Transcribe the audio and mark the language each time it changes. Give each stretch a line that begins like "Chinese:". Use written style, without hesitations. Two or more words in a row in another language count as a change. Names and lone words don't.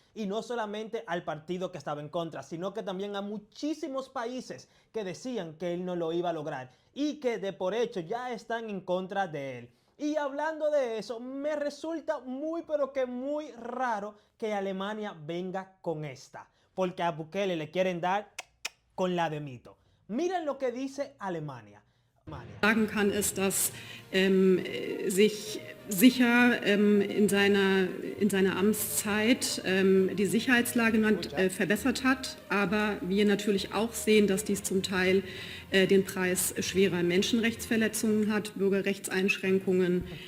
Spanish: Y no solamente al partido que estaba en contra, sino que también a muchísimos países que decían que él no lo iba a lograr y que de por hecho ya están en contra de él. Y hablando de eso, me resulta muy pero que muy raro que Alemania venga con esta. Porque a Bukele le quieren dar con la de Mito. Miren lo que dice Alemania.
German: Sagen kann, ist, dass sich sicher in seiner Amtszeit die Sicherheitslage verbessert hat, aber wir natürlich auch sehen, dass dies zum Teil den Preis schwerer Menschenrechtsverletzungen hat, Bürgerrechtseinschränkungen